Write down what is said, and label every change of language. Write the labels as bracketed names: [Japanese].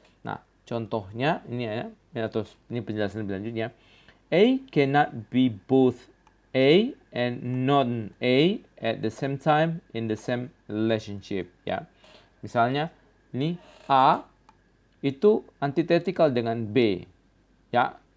[Indonesian] Nah, contohnya ini ya, atau ini penjelasan lebih lanjutnya. [English] A cannot be both A and non-A at the same time in the same relationship ya. [Indonesian] Misalnya ini A itu antitetikal dengan B ya.